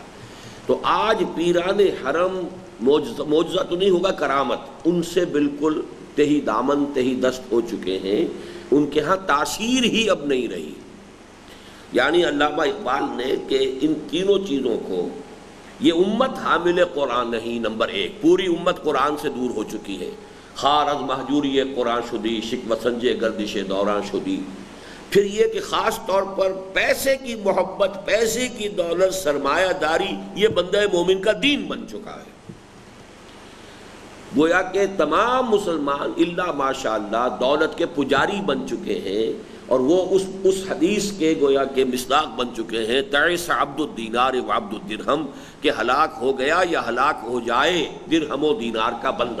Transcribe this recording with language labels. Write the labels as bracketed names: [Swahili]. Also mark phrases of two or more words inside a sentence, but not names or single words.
[Urdu] تو آج پیران حرم معجزہ تو نہیں ہوگا، کرامت، ان سے بالکل تہی دامن تہی دست ہو چکے ہیں، ان کے ہاں تاثیر ہی اب نہیں رہی۔ یعنی علامہ اقبال نے کہ ان تینوں چیزوں کو، یہ امت حامل قرآن نہیں، نمبر ایک، پوری امت قرآن سے دور ہو چکی ہے، [Persian] خار از محجوری قرآن شدی، شکوہ سنجے گردش دوران شدی۔ [Urdu] پھر یہ کہ خاص طور پر پیسے کی محبت، پیسے کی دولت، سرمایہ داری، یہ بندہ مومن کا دین بن چکا ہے۔ گویا کہ تمام مسلمان [Arabic] الا ماشاءاللہ [Urdu] دولت کے پجاری بن چکے ہیں، اور وہ اس حدیث کے گویا کہ مصداق بن چکے ہیں، [Arabic] تعس عبد الدینار و عبد الدرہم، [Urdu] کہ ہلاک ہو گیا یا ہلاک ہو جائے درہم و دینار کا بندہ۔